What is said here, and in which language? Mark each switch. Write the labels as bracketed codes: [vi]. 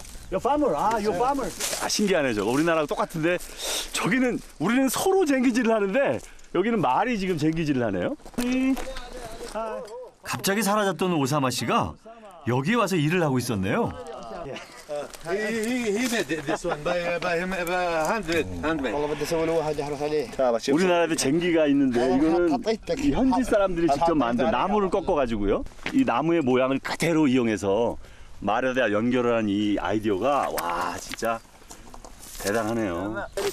[en] Your farmer. [ko] 아, [en] your farmer. [ko] 아, 신기하네 저거. 우리나라랑 똑같은데 저기는 우리는 서로 쟁기질을 하는데 여기는 말이 지금 쟁기질을 하네요. 갑자기 사라졌던 오사마 씨가 여기에 와서 일을 하고 있었네요. [en] He made this one by handmade. [ar] والله بدي اسوي له واحد يحرص عليه. [ko] 우리나라에도 쟁기가 있는데 이거는 이 현지 사람들이 직접 만든 나무를 꺾어가지고요. 이 나무의 모양을 그대로 이용해서 말에다 연결을 한 이 아이디어가 와 진짜 대단하네요.